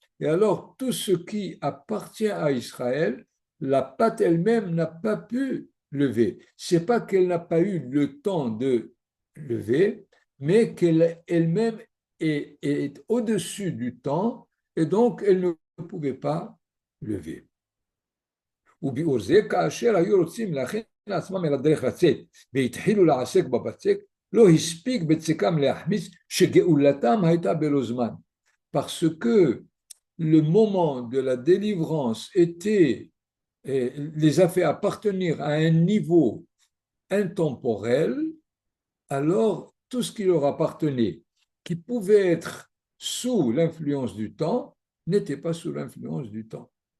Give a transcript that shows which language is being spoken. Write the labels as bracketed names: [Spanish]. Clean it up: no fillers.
[French] Et alors, tout ce qui appartient à Israël, la pâte elle-même n'a pas pu lever. Ce n'est pas qu'elle n'a pas eu le temps de lever, mais qu'elle elle-même est au-dessus du temps et donc elle ne pouvait pas lever. [Hebrew] וביאור זה, כאשר היו רוצים להכין לעצמם אל הדרך לצאת והתחילו לעסק בבצק, לא הספיק בצקם להחמיץ שגאולתם הייתה בלא זמן. [French] Parce que le moment de la délivrance les a fait appartenir à un niveau intemporel, alors tout ce qui leur appartenait, qui pouvait être sous l'influence du temps, n'était pas sous l'influence du temps.